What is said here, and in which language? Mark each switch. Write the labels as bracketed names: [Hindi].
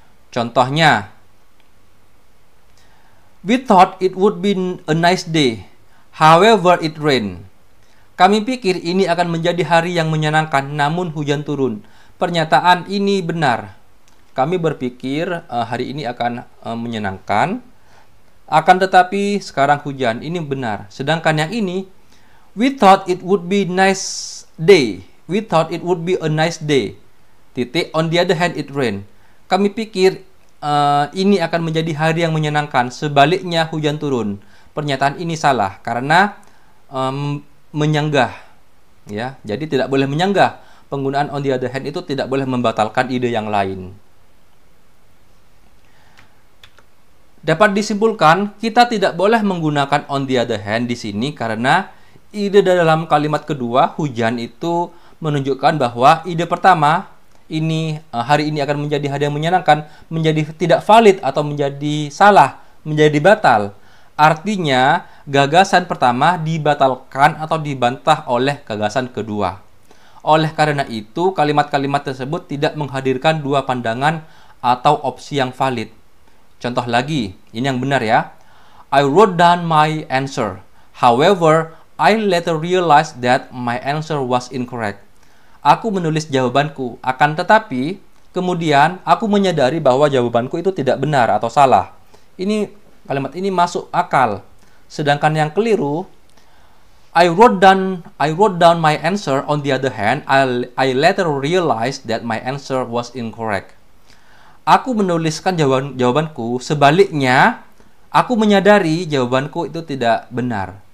[Indonesian] Contohnya, [English] we thought it would be a nice day, however it rained. [Indonesian] Kami pikir ini akan menjadi hari yang menyenangkan, namun hujan turun. Pernyataan ini benar. Kami berpikir hari ini akan menyenangkan, akan tetapi sekarang hujan. Ini benar. Sedangkan yang ini, [English] we thought it would be nice day. We thought it would be a nice day. [Indonesian] Titik. [English] On the other hand, it rain. [Indonesian] Kami pikir ini akan menjadi hari yang menyenangkan. Sebaliknya hujan turun. Pernyataan ini salah karena menyanggah. Ya, jadi tidak boleh menyanggah. Penggunaan on the other hand itu tidak boleh membatalkan ide yang lain. Dapat disimpulkan, kita tidak boleh menggunakan on the other hand di sini karena ide dalam kalimat kedua, hujan, itu menunjukkan bahwa ide pertama, hari ini akan menjadi hari yang menyenangkan, menjadi tidak valid atau menjadi salah, menjadi batal. Artinya, gagasan pertama dibatalkan atau dibantah oleh gagasan kedua. Oleh karena itu, kalimat-kalimat tersebut tidak menghadirkan dua pandangan atau opsi yang valid. Contoh lagi, ini yang benar ya. [English] I wrote down my answer. However, I later realized that my answer was incorrect. [Indonesian] Aku menulis jawabanku, akan tetapi kemudian aku menyadari bahwa jawabanku itu tidak benar atau salah. Kalimat ini masuk akal. Sedangkan yang keliru, [English] I wrote down my answer. On the other hand, I later realized that my answer was incorrect. [Indonesian] Aku menuliskan jawabanku, sebaliknya aku menyadari jawabanku itu tidak benar.